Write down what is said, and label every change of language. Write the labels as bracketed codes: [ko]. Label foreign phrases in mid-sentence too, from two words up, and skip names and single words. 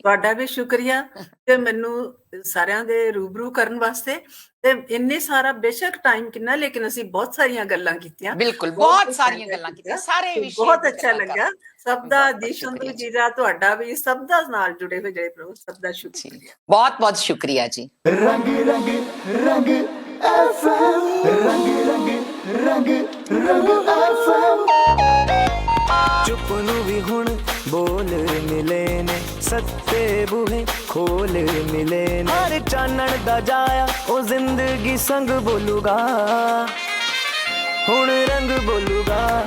[pa] ਤੁਹਾਡਾ ਵੀ ਸ਼ੁਕਰੀਆ ਤੇ ਮੈਨੂੰ ਸਾਰਿਆਂ ਦੇ ਰੂਬਰੂ ਕਰਨ ਵਾਸਤੇ, ਤੇ ਇੰਨੇ ਸਾਰਾ ਬੇਸ਼ੱਕ ਟਾਈਮ ਕਿੰਨਾ, ਲੇਕਿਨ ਅਸੀਂ ਬਹੁਤ ਸਾਰੀਆਂ ਗੱਲਾਂ ਕੀਤੀਆਂ। ਬਿਲਕੁਲ ਬਹੁਤ ਸਾਰੀਆਂ ਗੱਲਾਂ ਕੀਤੀਆਂ, ਸਾਰੇ ਵਿਸ਼ੇ ਬਹੁਤ ਤੇ ਅੱਛਾ ਗੱਲਾਂ ਲੱਗਾ। ਸਭ ਦਾ, ਦੀਪ ਸੰਧੂ ਜੀ ਦਾ, ਤੁਹਾਡਾ ਵੀ, ਸਭ ਦਾ ਨਾਲ ਜੁੜੇ ਹੋਏ ਜਿਹੜੇ ਪ੍ਰੋ, ਸਭ ਦਾ ਸ਼ੁਕਰੀਆ। ਬਹੁਤ ਬਹੁਤ ਸ਼ੁਕਰੀਆ ਜੀ। रंग रंग रंग FM, रंग रंग रंग रंग FM। ਚੁੱਪ ਨੂੰ ਵੀ ਹੁਣ ਬੋਲ ਮਿਲੇ ਨੇ, ਸੱਤੇ ਬੂਹੇ ਖੋਲ ਮਿਲੇ ਨੇ। ਹਰ ਚਾਨਣ ਦਾ ਜਾਇਆ ਉਹ ਜ਼ਿੰਦਗੀ ਸੰਗ ਬੋਲੂਗਾ, ਹੁਣ ਰੰਗ ਬੋਲੂਗਾ।